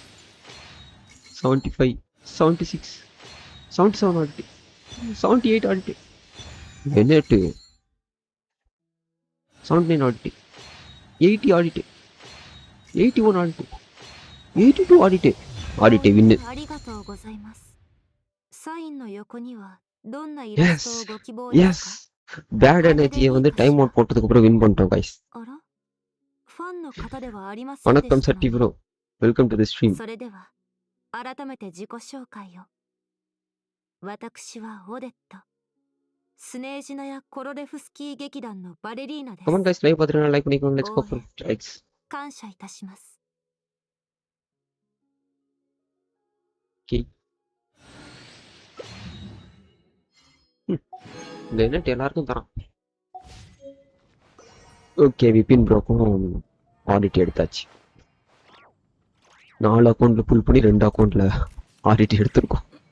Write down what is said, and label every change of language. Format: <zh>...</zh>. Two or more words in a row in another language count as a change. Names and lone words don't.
<ta>75 76 77 ஆடிட்டே 78 ஆடிட்டே. என்னட்டு 79 ஆடிட்டே 80 ஆடிட்டே 81 ஆடிட்டே 82 ஆடிட்டே. ஆடிட்டே வின்னு.</ta> <ja>ありがとうございます。サインの横にはどんなイラストをご希望ですか？</ja> <ta>எஸ் பேட் எனர்ஜியை வந்து</ta> <en>time out</en> <ta>போட்டதுக்கு அப்புறம் வின் பண்ணிட்டோம் கைஸ்.</ta> <ja>あら、ファンの方ではありませんでしたの。</ja> <ta>வணக்கம் சட்டி ப்ரோ,</ta> <en>welcome to the stream.</en> <ja>それでは改めて自己紹介を。私はオデット。スネージナやコロレフスキー劇団のバレリーナです。</ja> <en>comment guys,</en> <ta>லைக் பார்த்துட்டு லைக் பண்ணிக்கோங்க.</ta> <en>let's go for likes.</en> <ja>感謝いたします。</ja> <ta>ஓகே இந்த நெட் எல்லாருக்கும் தரான். ஓகே விபின் ப்ரோக்கும் ஆடிட் எடுத்தாச்சு. 4 அக்கௌண்ட்ல புல் பண்ணி 2 அக்கௌண்ட்ல ஆடிட் எடுத்திருக்கோம்.</ta>